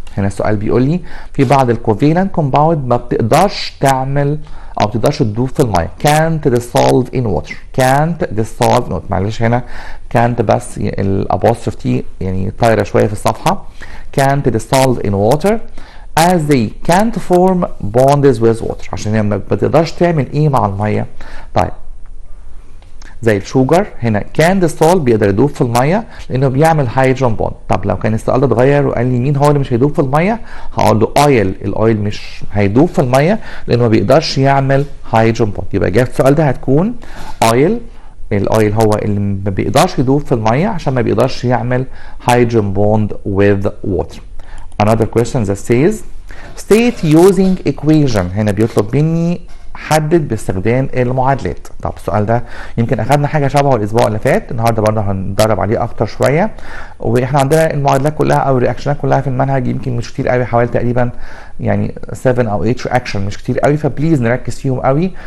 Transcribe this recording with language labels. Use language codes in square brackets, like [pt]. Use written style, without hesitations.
[ar] هنا السؤال بيقول لي في بعض الكوفالنت كومباوند ما بتقدرش تعمل او ما بتقدرش تدوب في الميه. [en] can't dissolve in water، can't dissolve in water. [ar] معلش هنا can't بس الابوستروف تي يعني طايره شويه في الصفحه. [en] can't dissolve in water as they can't form bonds with water، [ar] عشان هي ما بتقدرش تعمل ايه مع الميه. طيب زي الشوجر هنا كان ديستول بيقدر يدوب في الميه لانه بيعمل هيدروجين بوند. طب لو كان السؤال ده اتغير وقال لي مين هو اللي مش هيدوب في الميه، هقول له اويل. الاويل مش هيدوب في الميه لانه ما بيقدرش يعمل هيدروجين بوند. يبقى اجابه السؤال ده هتكون اويل الاويل هو اللي ما بيقدرش يدوب في الميه عشان ما بيقدرش يعمل [en] hydrogen bond with water. Another question that says state using equation. [ar] هنا بيطلب مني حدد باستخدام المعادلات. طب السؤال ده يمكن اخدنا حاجه شبهه الاسبوع اللي فات، النهارده برضه هندرب عليه اكتر شويه. واحنا عندنا المعادلات كلها او الرياكشنات كلها في المنهج يمكن مش كتير قوي، حوالي تقريبا يعني 7 او 8 رياكشن، مش كتير قوي، فبليز نركز فيهم قوي.